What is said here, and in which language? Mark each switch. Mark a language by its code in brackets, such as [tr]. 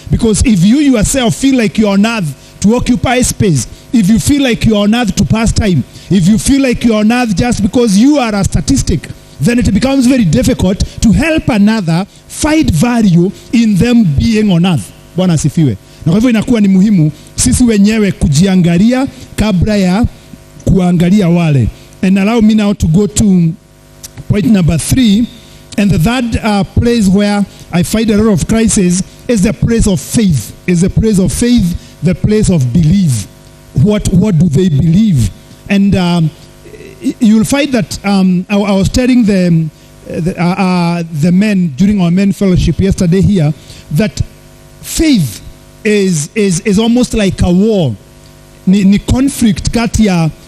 [en] Because if you yourself feel like you're on earth to occupy space, if you feel like you're on earth to pass time, if you feel like you're on earth just because you are a statistic, then it becomes very difficult to help another find value in them being on earth. [sw] Bwana asifiwe. Na kwa hivyo inakuwa ni muhimu sisi wenyewe kujiangalia kabla ya kuangalia wale. [en] And allow me now to go to point number 3. And the third place where I find a lot of crisis is the place of faith. Is the place of faith, the place of belief. What do they believe? And you'll find that I was telling the men during our men fellowship yesterday here that faith is almost like a war. [sw] Ni conflict kati ya